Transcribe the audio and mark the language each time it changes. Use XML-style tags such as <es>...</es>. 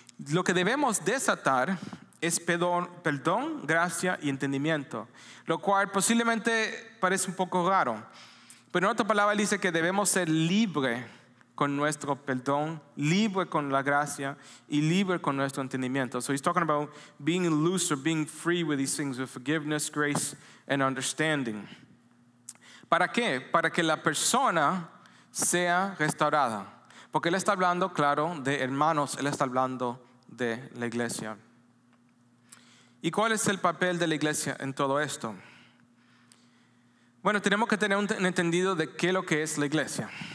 <es>Lo que debemos desatar es perdón, gracia y entendimiento, lo cual posiblemente parece un poco raro, pero en otra palabra Él dice que debemos ser libres con nuestro perdón, libre con la gracia y libre con nuestro entendimiento.</es> <en>So he's talking about being loose or being free with these things, with forgiveness, grace and understanding.</en> <es>¿Para qué? Para que la persona sea restaurada. Porque Él está hablando, claro, de hermanos, Él está hablando de la iglesia. ¿Y cuál es el papel de la iglesia en todo esto? Bueno, tenemos que tener un entendido de qué es lo que es la iglesia.</es>